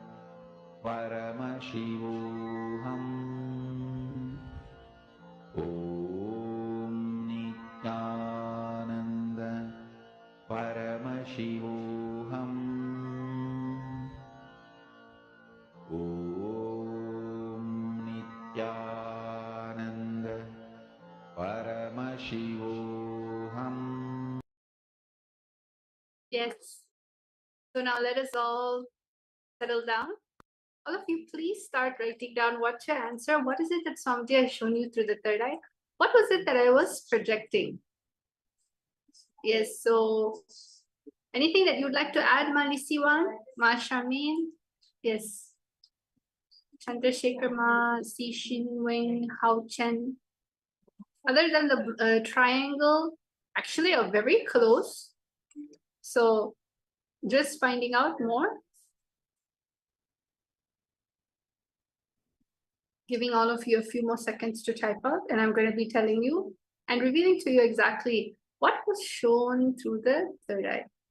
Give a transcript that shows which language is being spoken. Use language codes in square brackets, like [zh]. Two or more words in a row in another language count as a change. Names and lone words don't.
[sa] Paramashivoham Om Nithyananda Paramashivoham Om Nithyananda Paramashivoham. [en] Yes. So now let us all settle down. All of you, please start writing down what's your answer. What is it that Swamiji has shown you through the third eye? What was it that I was projecting? Yes, so anything that you'd like to add, Malisiwan, Ma Shamin? Yes. Chandrasekhar Ma, Si Shin Weng, Hao Chen. Other than the triangle, actually are very close. So just finding out more. Giving all of you a few more seconds to type out, and I'm going to be telling you and revealing to you exactly what was shown through the third eye.